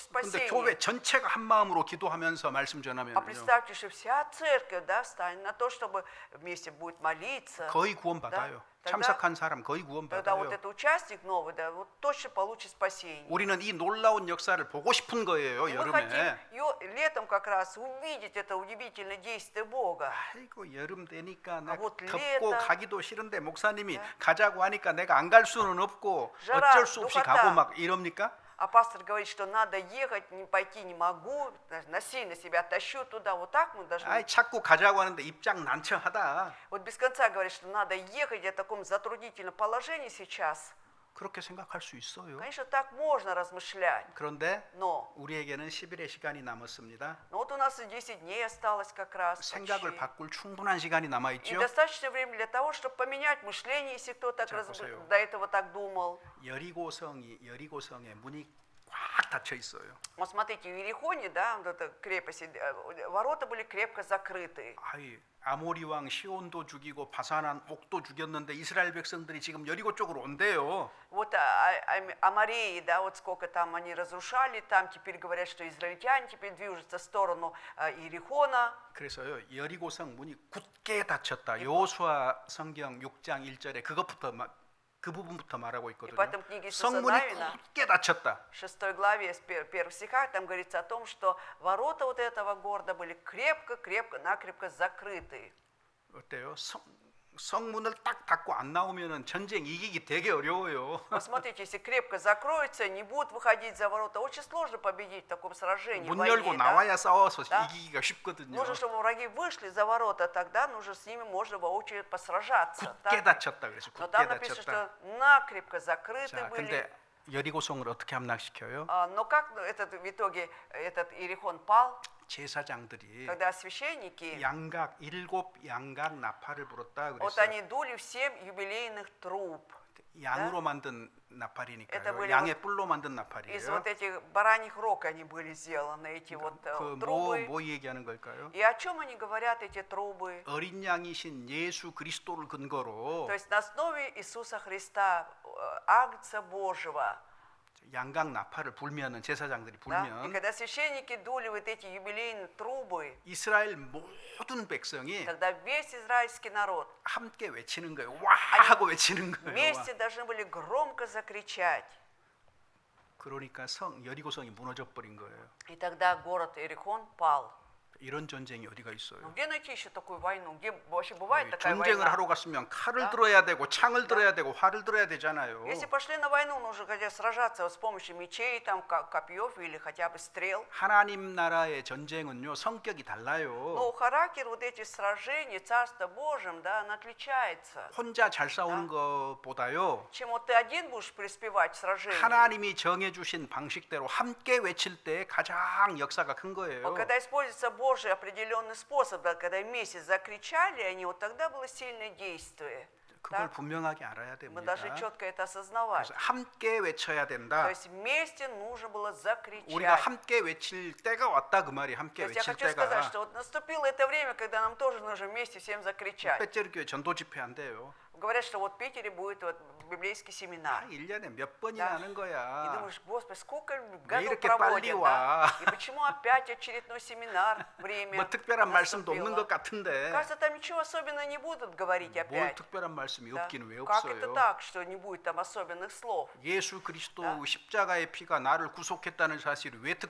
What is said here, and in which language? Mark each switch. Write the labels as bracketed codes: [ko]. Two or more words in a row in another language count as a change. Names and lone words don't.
[ko] 근데 [ru] спасение. [ko] 교회 전체가 한 마음으로 기도하면서 말씀 [ru] А [ko] 전하면요. [ru] представьте, что вся церковь, да, встанет на то, чтобы вместе будет молиться. [ko] 거의 구원받아요. [ru] Да? [ko] 참석한 사람 거의 [ru] Тогда вот [ko] 구원받아요. [ru] этот участник новый, да, вот точно получит спасение. [ko] 우리는 이 놀라운 역사를 보고 싶은 거예요. [ru] И мы хотим [ko] 여름에. [ru] летом как раз увидеть это удивительное действие Бога. [ko] 아이고 여름 되니까 나 [ru] вот [ko] 덥고 [ru] лето. [ko] 가기도 싫은데 목사님이 네. 가자고 하니까 내가 안 갈 수는 없고 [ru] жара, [ko] 어쩔 수 없이 [ru] духота. [ko] 가고 막 이럽니까? [ru] А пастор говорит, что надо ехать, не пойти не могу, насильно себя тащу туда. Вот так мы должны. [ko] 아이 자꾸 가자고 하는데 입장 난처하다. [ru] Вот без конца говорит, что надо ехать в таком затруднительном положении сейчас. [ko] 그렇게 생각할 수 있어요. [ru] Конечно, так можно размышлять. [ko] 그런데 [ru] Но [ko] 우리에게는 10일의 시간이 남았습니다. [ru] вот у нас 10 дней осталось как раз. [ko] 생각을 [ru] почти. [ko] 바꿀 충분한 시간이 남아 [ru] И [ko] 있죠. [ru] достаточно времени для того, чтобы поменять мышление, если кто так [ko] 자, 보세요. [ru] до этого так думал. [ko] 여리고성의 문이 꽉 닫혀 있어요. [ru] Вот смотрите, в Иерихоне, да, вот эта крепость, ворота были крепко закрыты. [ko] 아이, 아모리 왕 시온도 죽이고 바산한 옥도 죽였는데 이스라엘 백성들이 지금 여리고 쪽으로 온대요. [ru] Вот Амореи, да, вот сколько там они разрушали, там теперь говорят, что израильтяне теперь движутся в сторону Иерихона. [ko] 그래서요 여리고성 문이 굳게 닫혔다. 여호수아 성경 6장 1절에 그 부분부터 말하고 있거든요. [ru] поэтому в книге [ko] 성문이 [ru] Навина, [ko] 굳게 닫혔다. [ru] в 6 главе, с 1 стиха, там говорится о том, что ворота вот этого города были накрепко закрыты. [ko] 어때요? 성문을 딱 닫고 안 나오면은 전쟁 이기기 되게 어려워요. [ru] Вот смотрите, если крепко закроются, не будут выходить за ворота, очень сложно победить в таком сражении. [ko] 문 [ru] войне, [ko] 열고 [ru] да? [ko] 나와야 싸워서 [ru] Да. [ko] 이기기가 쉽거든요. [ru] Нужно, чтобы враги вышли за ворота, тогда нужно с ними можно воочию посражаться. [ko] 굳게 [ru] так? [ko] 닫혔다 그래서 [ru] Но [ko] 굳게 [ru] там написано, [ko] 닫혔다. [ru] что накрепко закрыты [ko] 자, [ru] были. [ko] 근데 여리고성을 어떻게 함락시켜요? [ru] Но как в итоге этот Иерихон пал, [ko] 제사장들이 [ru] когда священники, [ko] 일곱 양각 나팔을 불었다 [ru] вот [ko] 그랬어요. [ru] они дули в 7 юбилейных труб. [ko] 양으로 만든 [ru] Это [ko] 나팔이니까요. [ru] были [ko] 양의 뿔로 만든 나팔이에요. [ru] Из вот этих бараньих рог они были сделаны, эти вот трубы. [ko] 뭐 얘기하는 걸까요? [ru] И о чем они говорят, эти трубы? [ko] 어린 양이신 예수 그리스도를 근거로 [ru] То есть на основе Иисуса Христа, Агнца Божьего. [ko] 양각 나팔을 불면은 제사장들이 [ru] Да? И [ko] 불면 [ru] когда священники дули вот эти юбилейные трубы, [ko] 이스라엘 모든 백성이 [ru] тогда весь израильский народ [ko] 함께 외치는 거예요. 와 하고 외치는 거예요. 와. [ru] вместе должны были громко закричать. [ko] 그러니까 여리고성이 무너져 버린 거예요. [ru] И тогда город Иерихон пал. [ko] 이런 전쟁이 어디가 [ru] Ну [ko] 있어요? [ru] где найти еще такую войну? Где вообще бывает такая [ko] 전쟁을 [ru] война? [ko] 하러 갔으면 칼을 [ru] Да. [ko] 들어야 되고 창을 들어야 되고 활을 들어야 되잖아요. [ru] Если пошли на войну, нужно хотя сражаться вот с помощью мечей, там, копьев или хотя бы стрел. [ko] 하나님 나라의 전쟁은요 성격이 달라요. [ru] Но характер вот этих сражений, Царство Божьим, да, он отличается. [ko] 혼자 잘 싸우는 것보다요 [ru] Чем вот ты один будешь преуспевать в сражении. [ko] 하나님이 정해주신 방식대로 함께 외칠 때 가장 역사가 큰 거예요. [ru] Вот когда используется Божий определенный способ, да, когда вместе закричали они, вот тогда было сильное действие. [ko] 그걸 [ru] Да? [ko] 분명하게 알아야 [ru] Мы [ko] 됩니다. [ru] должны четко это осознавать. [ko] 그래서 함께 외쳐야 [ru] То [ko] 된다. [ru] есть вместе нужно было закричать. [ko] 우리가 함께 외칠 때가 왔다 그 말이 [ru] То [ko] 함께 [ru] есть я [ko] 외칠 [ru] хочу сказать, [ko] 때가 [ru] что вот наступило это время, когда нам тоже нужно вместе всем закричать. [ko] 배째르교회 전도 집회 한대요. [ru] Говорят, что вот в Питере будет вот библейский семинар. [ko] 1년에 몇 번이나 [ru] Да. [ko] 하는 [ru] И [ko] 거야. [ru] думаешь, Господи, сколько [ko] 왜 [ru] годов [ko] 이렇게 [ru] проводят, [ko] 빨리 [ru] да? [ko] 와? [ru] И почему опять очередной семинар, время [ko] 뭐 특별한 말씀도 없는 [ru] наступило? [ko] 것 같은데 [ru] Кажется, там ничего особенного не будут говорить [ko] 뭘 [ru] опять. [ko] 특별한 말씀이 [ru] Да? [ko] 없기는 왜 [ru] Как это [ko] 없어요? [ru] так, что не будет там особенных слов? [ko] 예수 그리스도 [ru] Да. [ko] 십자가의 피가 나를 구속했다는 사실이 왜 특별하지 않아요?